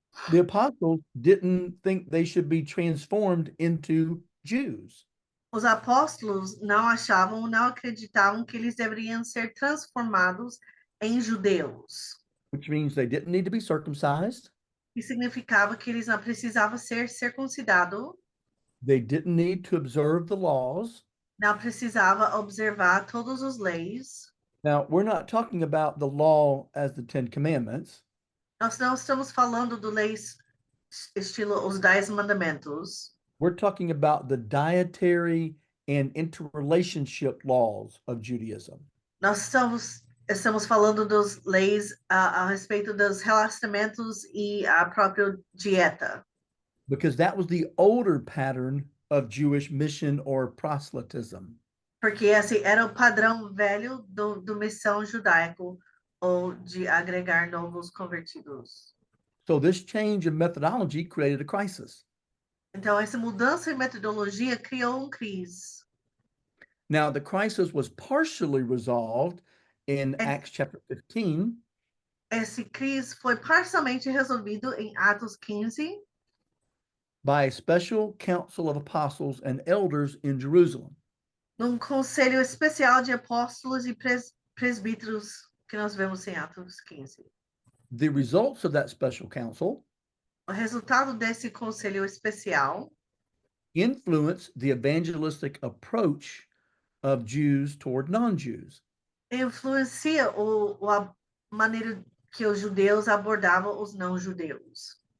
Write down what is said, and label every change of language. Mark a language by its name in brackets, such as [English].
[English] the apostles didn't think they should be transformed into Jews. [Portuguese] os apóstolos não achavam, não acreditavam que eles deveriam ser transformados em judeus. [English] Which means they didn't need to be circumcised. [Portuguese] Que significava que eles não precisavam ser circuncidados, [English] They didn't need to observe the laws. [Portuguese] não precisava observar todas as leis. [English] Now, we're not talking about the law as the Ten Commandments. [Portuguese] Nós não estamos falando de leis estilo os 10 mandamentos. [English] We're talking about the dietary and interrelationship laws of Judaism. [Portuguese] Nós estamos falando das leis a respeito dos relacionamentos e a própria dieta. [English] Because that was the older pattern of Jewish mission or proselytism. [Portuguese] Porque esse era o padrão velho do missão judaico, ou de agregar novos convertidos. [English] So this change in methodology created a crisis. [Portuguese] Então, essa mudança em metodologia criou crise. [English] Now, the crisis was partially resolved in And- Acts chapter 15 [Portuguese] Esse crise foi parcialmente resolvido em Atos 15, [English] by a special council of apostles and elders in Jerusalem. [Portuguese] num conselho especial de apóstolos e presbíteros que nós vemos em Atos 15. [English] The results of that special council [Portuguese] O resultado desse conselho especial [English] influenced the evangelistic approach of Jews toward non-Jews. [Portuguese] influencia a maneira que os judeus abordavam os não-judeus.